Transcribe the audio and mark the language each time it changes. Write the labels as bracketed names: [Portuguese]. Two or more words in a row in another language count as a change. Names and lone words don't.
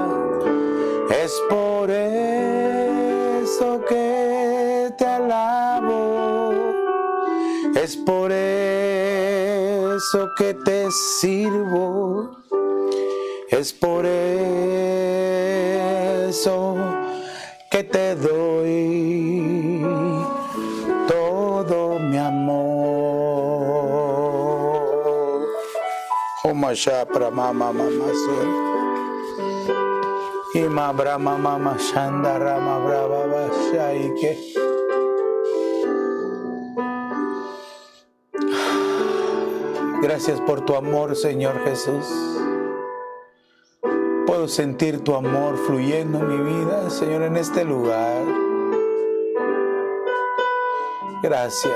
[Spanish] Es por eso que te alabo, es por eso que te sirvo, es por eso que te doy todo mi amor. Omasha prama mama maso. Ima brama mama shanda rama brava bashaike. Gracias por tu amor, Señor Jesús. Puedo sentir tu amor fluyendo en mi vida, Señor, en este lugar. Gracias.